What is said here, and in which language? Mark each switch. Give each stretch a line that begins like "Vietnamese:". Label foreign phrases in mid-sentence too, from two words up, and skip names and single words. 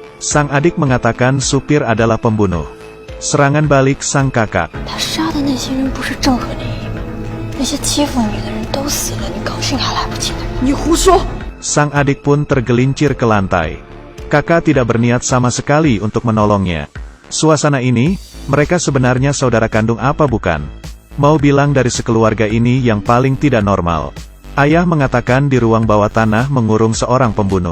Indonesian: Sang adik mengatakan supir adalah pembunuh. Serangan balik sang kakak.
Chinese: 他杀的那些人不是正合联姻吗？那些欺负你的人都死了，你高兴还来不及呢。你胡说！
Indonesian: Sang adik pun tergelincir ke lantai. Kakak tidak berniat sama sekali untuk menolongnya. Suasana ini, mereka sebenarnya saudara kandung apa bukan? Mau bilang dari sekeluarga ini yang paling tidak normal. Ayah mengatakan di ruang bawah tanah mengurung seorang pembunuh.